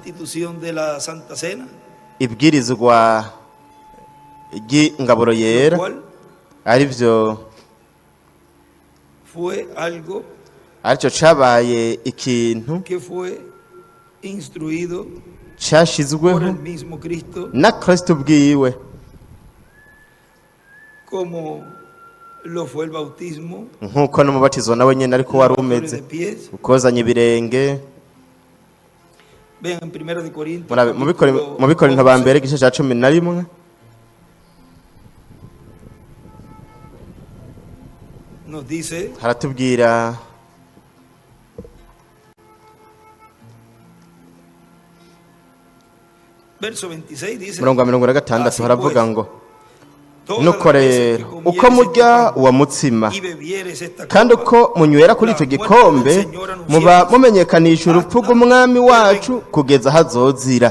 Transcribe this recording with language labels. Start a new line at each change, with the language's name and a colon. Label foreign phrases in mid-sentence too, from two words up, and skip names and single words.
Rundi: ibwirizwa ry'ingaburo yera, ari byo aricyo cabaye ikintu cyashizweho na Kristo ubwiwe, nk'uko n'umubatizo nawe nyine ariko wari umeze, ukozanya ibirenge. Mu Bikorinto ba mbere igice cya 11 haratubwira murongo 26 haravuga ngo nuko rero uko murya uwo mutsima kandi uko munywera kuri icyo gikombe muba mumenyekanisha urupfu rw'umwami wacu kugeza hazozira.